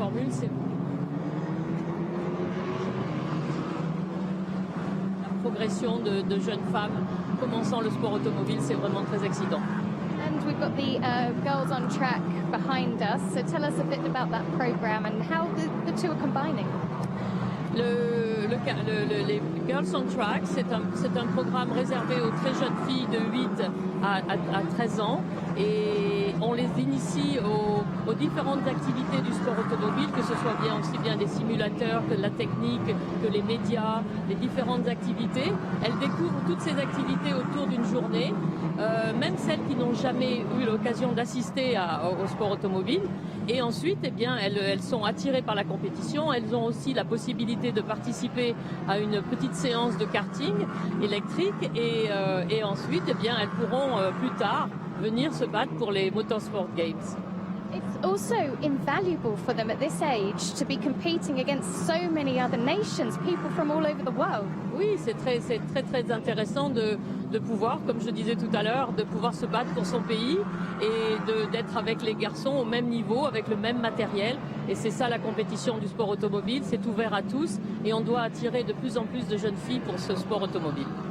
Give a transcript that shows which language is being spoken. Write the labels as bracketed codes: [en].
[fr] c'est la progression de jeunes femmes commençant le sport automobile, c'est vraiment très excitant. [en] And we've got the girls on track behind us. So tell us a bit about that program and how the two are combining. [fr] Les Girls on Track, c'est un programme réservé aux très jeunes filles de 8 à 13 ans et on les initie aux différentes activités du sport automobile, que ce soit aussi bien des simulateurs que de la technique, que les médias, les différentes activités. Elles découvrent toutes ces activités autour d'une journée, même celles qui n'ont jamais eu l'occasion d'assister au sport automobile. Et ensuite, eh bien, elles sont attirées par la compétition. Elles ont aussi la possibilité de participer à une petite séance de karting électrique et ensuite, eh bien, elles pourront plus tard venir se battre pour les Motorsport Games. [en] It's also invaluable for them at this age to be competing against so many other nations, people from all over the world. [fr] Oui, c'est très intéressant de pouvoir, comme je disais tout à l'heure, de pouvoir se battre pour son pays et d'être avec les garçons au même niveau, avec le même matériel. Et c'est ça la compétition du sport automobile, c'est ouvert à tous et on doit attirer de plus en plus de jeunes filles pour ce sport automobile.